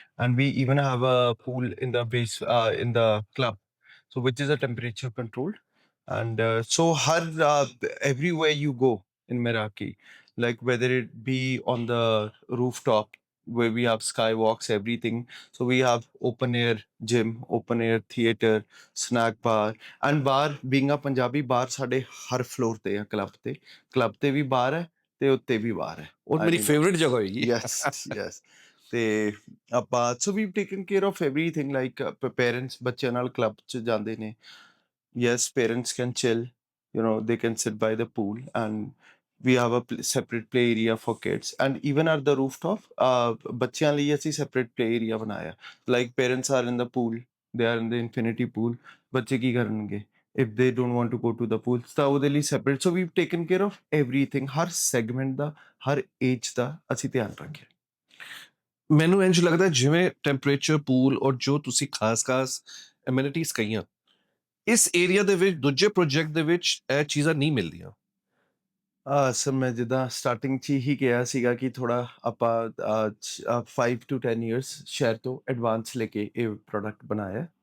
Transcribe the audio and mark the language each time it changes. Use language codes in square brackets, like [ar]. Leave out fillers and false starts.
[en] And we even have a pool in the base in the club, so which is a temperature controlled. And so everywhere you go in Meraki, like whether it be on the rooftop where we have skywalks, everything, so we have open air gym, open air theater, snack bar. And bar, being a Punjabi, [pa] bar ਸਾਡੇ ਹਰ floor ਤੇ ਆ, club ਤੇ ਵੀ bar ਹੈ ਤੇ ਉੱਤੇ ਵੀ bar ਹੈ. ਉਹ ਮੇਰੀ ਫੇਵਰਿਟ ਜਗ੍ਹਾ ਹੋਏਗੀ [en] Yes, yes. [pa] ਤੇ ਆਪਾਂ [en] so we've taken care of everything, like parents [pa] ਬੱਚਿਆਂ ਨਾਲ [en] club [pa] ਚ ਜਾਂਦੇ ਨੇ. [en] Yes, parents can chill, they can sit by the pool, and we have a separate play area for kids. And even at the rooftop, [pa] ਬੱਚਿਆਂ ਲਈ ਅਸੀਂ [en] separate play area [pa] ਬਣਾਇਆ. [en] Like parents are in the pool, they are in the infinity pool, [pa] ਬੱਚੇ ਕੀ ਕਰਨਗੇ [en] if they don't want to go to the pool, [pa] ਤਾਂ ਉਹਦੇ ਲਈ [en] separate. So we've taken care of everything, ਹਰ segment ਦਾ, ਹਰ age [pa] ਦਾ ਅਸੀਂ ਧਿਆਨ ਰੱਖਿਆ. ਮੈਨੂੰ ਇੰਜ ਲੱਗਦਾ ਜਿਵੇਂ ਟੈਂਪਰੇਚਰ ਪੂਲ ਔਰ ਜੋ ਤੁਸੀਂ ਖਾਸ ਐਮਿਨਿਟੀਜ਼ ਕਹੀਆਂ ਇਸ ਏਰੀਆ ਦੇ ਵਿੱਚ ਦੂਜੇ ਪ੍ਰੋਜੈਕਟ ਦੇ ਵਿੱਚ ਇਹ ਚੀਜ਼ਾਂ ਨਹੀਂ ਮਿਲਦੀਆਂ ਸਰ ਮੈਂ ਜਿੱਦਾਂ ਸਟਾਰਟਿੰਗ 'ਚ ਹੀ ਕਿਹਾ ਸੀਗਾ ਕਿ ਥੋੜਾ ਆਪਾਂ [en] 5 to 10 years [pa] ਸ਼ਹਿਰ ਤੋਂ ਐਡਵਾਂਸ ਲੈ ਕੇ ਇਹ ਪ੍ਰੋਡਕਟ ਬਣਾਇਆ.